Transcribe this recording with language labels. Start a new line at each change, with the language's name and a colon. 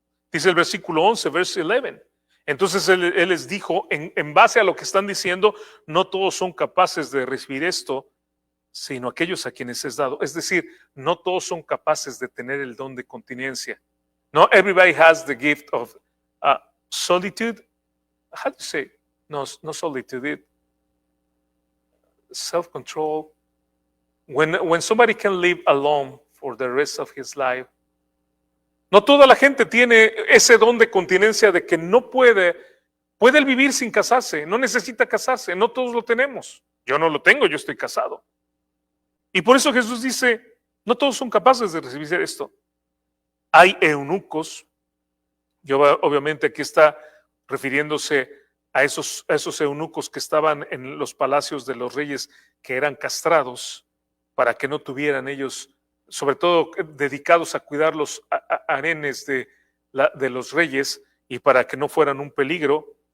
Spanish: Dice el versículo 11,
English: verse 11.
Spanish: Entonces él les dijo, en base a lo que están diciendo, no todos son capaces de recibir esto, sino aquellos a quienes es dado. Es decir, no todos son capaces de tener el don de continencia.
English: No everybody has the gift of solitude. How do you say? No solitude. Self-control. When somebody can live alone for the rest of his life.
Spanish: No toda la gente tiene ese don de continencia de que no puede él vivir sin casarse, no necesita casarse, no todos lo tenemos. Yo no lo tengo, yo estoy casado. Y por eso Jesús dice, no todos son capaces de recibir esto. Hay eunucos, obviamente aquí está refiriéndose a esos eunucos que estaban en los palacios de los reyes que eran castrados para que no tuvieran ellos, sobre todo dedicados a cuidar los harenes de los reyes y para que no fueran un peligro.